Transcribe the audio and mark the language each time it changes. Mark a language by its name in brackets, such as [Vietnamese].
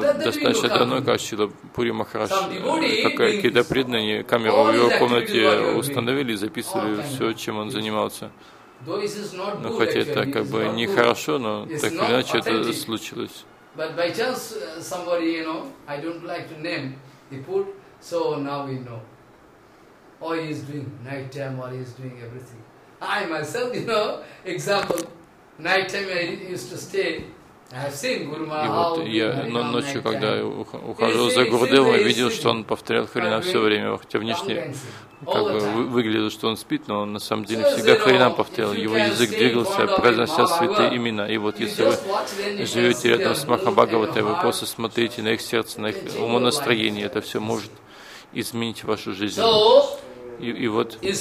[Russian] Достаточно давно, как Шрила Пури Махарадж, какие-то преданные камеры в его комнате установили и записывали все, чем он занимался. Но хотя это как бы нехорошо, но так или иначе это случилось. [English] But by chance, somebody, you know, I don't like to name the poor, so now we know. All he is doing, night time, all he is doing, everything. I myself, you know, example, night time I used to stay. [Russian] И вот я ночью, когда ухаживал за Гурудевом, я видел, что он повторял Харинам все время, хотя внешне как бы выглядело, что он спит, но он на самом деле всегда Харинам повторял, его язык двигался, произнося святые имена. И вот если вы живете рядом с Махабхагаватой, вы просто смотрите на их сердце, на их умонастроение, это все может изменить вашу жизнь. И вот...